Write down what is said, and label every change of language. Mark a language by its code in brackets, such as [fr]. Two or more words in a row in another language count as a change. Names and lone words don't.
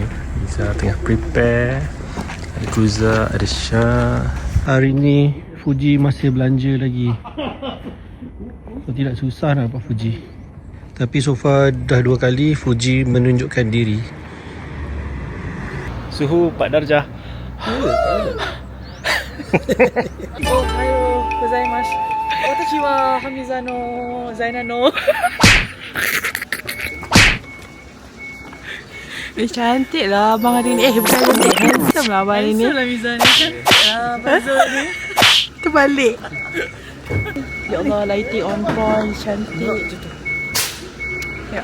[ms] Iza tengah prepare. Ada Kuza, ada Syah. Hari ni Fuji masih belanja lagi. So tidak susah nak dapat Fuji. Tapi [en] so far [ms] dah 2 kali Fuji menunjukkan diri. Suhu 4 darjah. [ja] おはようございます. 私はハミザのザイナの. [ms] Cantik lah abang hari ni. Bukan cantik, handsome lah abang hari ni. Handsome lah Miza ni. Cantik lah abang Zul ni. Terbalik. Ya Allah, [en] lighting on point, [ms] cantik. Ya.